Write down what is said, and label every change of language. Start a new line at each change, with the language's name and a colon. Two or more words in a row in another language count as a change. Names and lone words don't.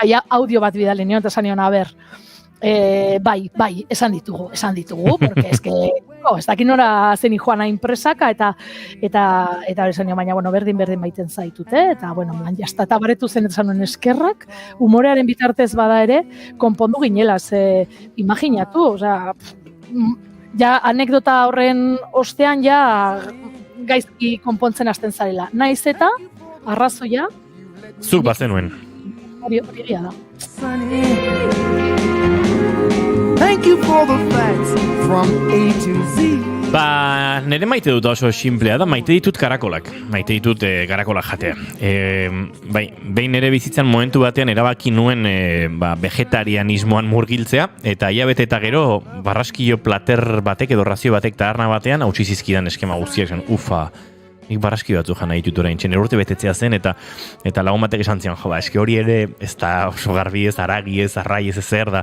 Basque: ja audio bat bidali nion, eta esan nion, a ber, bai, esan ditugu,
Spanish: porque es que,
Basque: ez dakit nora zen joan hain presaka, eta esan nion, baina, bueno, berdin baiten zaitute, eta, bueno, jazta, eta baretu zen, esan nuen eskerrak, humorearen bitartez bada ere, konpondu ginela, imaginatu, osea, ja, anekdota horren ostean, ja, gaizki konpontzen hasten zarela. Naiz eta, arrazoia, Zuk bazenuen. hori gira da.
English: Thank you for the facts from A to Z.
Basque: Ba, nire maite dut oso simplea da, maite ditut karakolak. Maite ditut karakolak jatea. Bai, behin ere bizitzan momentu batean erabaki nuen vegetarianismoan murgiltzea, eta hilabete eta gero barraskilo plater batek edo razio batek taberna batean hautsi zizkidan eskema guztiak zen, ufa, nik barraski batzu jana ditut orain txen, urte betetzea zen, eta lagun batek esan zian, eske hori ere, ez da oso garbi ez, aragi ez, arrai ez ezer da.